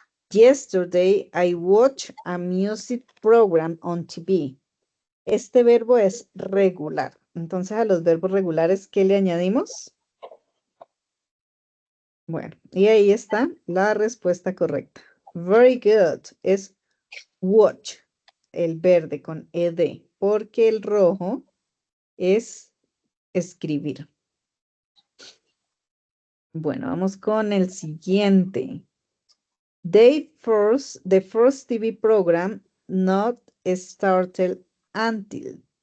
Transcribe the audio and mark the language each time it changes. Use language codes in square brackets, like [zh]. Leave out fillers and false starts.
[en] Yesterday, I watched a music program on TV. [es] Este verbo es regular. Entonces, a los verbos regulares, ¿qué le añadimos? Bueno, y ahí está la respuesta correcta. Very good. Es watch, el verde con ed, porque el rojo es escribir. Bueno, vamos con el siguiente. [en] The first TV program not started until.